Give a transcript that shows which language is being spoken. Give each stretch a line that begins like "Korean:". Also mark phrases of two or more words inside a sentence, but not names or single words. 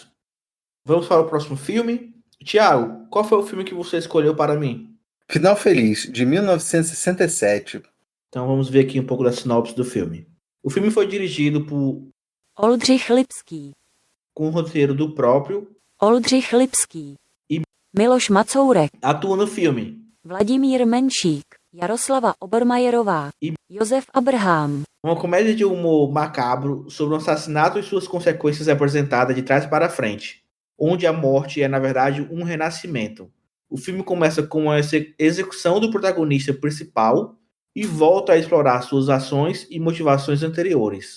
Portuguese: Vamos para o próximo filme. Tiago, qual foi o filme que você escolheu para mim? Final Feliz, de 1967. Então vamos ver aqui um pouco da sinopse do filme. O filme foi dirigido por Oldřich Lipský, com o roteiro do próprio Oldřich Lipský e Miloš Macourek, atua no filme Vladimír Menšík, Jaroslava Obermajerová e Josef Abraham. Uma comédia de humor macabro sobre um assassinato e suas consequências apresentada de trás para frente, onde a morte é, na verdade, um renascimento. O filme começa com a execução do protagonista principal e volta a explorar suas ações e motivações anteriores.